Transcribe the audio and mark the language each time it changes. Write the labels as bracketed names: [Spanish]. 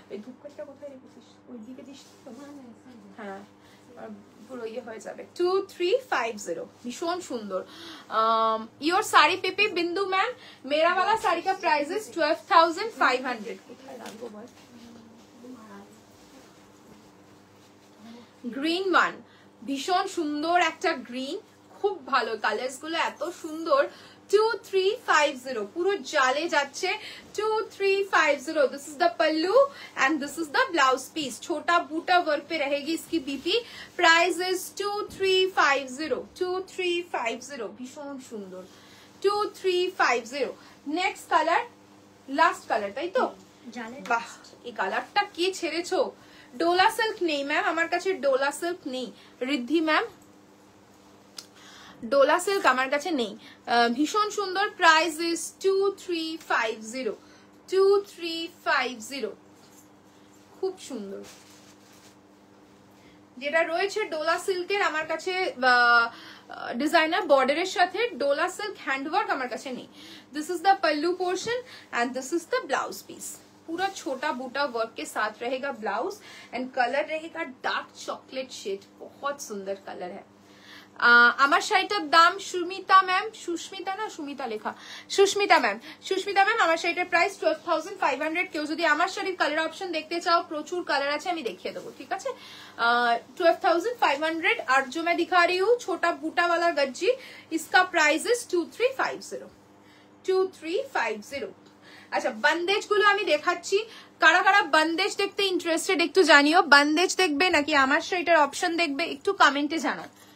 [Bangla] ধূপকাঠিটা কোথায় রেখেছিস? ওইদিকে দিস তো? হ্যাঁ, পুরো ইয়ে হয়ে যাবে। 2350, भीषण सुंदर। [Hindi] योर साड़ी पिपी बिंदु मैम, मेरा वाला साड़ी का प्राइस इज 12,500। [Bangla] কোথায় রাখবো বল? গ্রিন ওয়ান, ভীষণ সুন্দর একটা গ্রিন, খুব ভালো, কালার্স গুলো এত সুন্দর। 2350 পুরো জালে যাচ্ছে 2350। [English] This is the pallu and this is the blouse piece. [Hindi] छोटा बूटा वर्क पे रहेगी इसकी बीपी। [English] Price is 2350, 2350, भीषण सुंदर 2350। Next colour, last colour, তাই তো? [Bangla] বাহ, এই কালারটা কি ছেড়েছো? ডোলা সিল্ক নেই ম্যাম আমার কাছে, ডোলা সিল্ক নেই। রিদ্ধি ম্যাম, ডোলা সিল্ক আমার কাছে নেই। ভীষণ সুন্দর। [English] Price is 2350, 2350, খুব সুন্দর। [Bangla] যেটা রয়েছে ডোলা সিল্কের আমার কাছে ডিজাইনার বর্ডারের সাথে ডোলা সিল্ক হ্যান্ডওয়ার্ক আমার কাছে নেই। [English] This is the pallu portion and this is the blouse piece. [Hindi] पूरा छोटा बूटा वर्क के साथ रहेगा ब्लाउज एंड कलर रहेगा डार्क चॉकलेट शेड, बहुत सुंदर कलर है। [Bangla] আমার শাড়িটার দাম সুস্মিতা ম্যাম, সুস্মিতা না সুমিতা লেখা, সুস্মিতা ম্যাম আমার শাড়িটার প্রাইস 12,500। কেউ যদি আমার শাড়ির কালার অপশন দেখতে চাও, প্রচুর কালার আছে, আমি দেখিয়ে দেবো, ঠিক আছে। 12,500। [Hindi] और जो मैं दिखा रही हूँ छोटा बूटा वाला गज्जी, इसका प्राइस इज 2350, 2350। [Bangla] আচ্ছা বন্দেজ গুলো আমি দেখাচ্ছি, কারা কারা বন্দেজ দেখতে ইন্টারেস্টেড একটু জানিও। বন্দেজ দেখবে নাকি আমার শাড়িটার অপশন দেখবে, একটু কমেন্টে জানাও।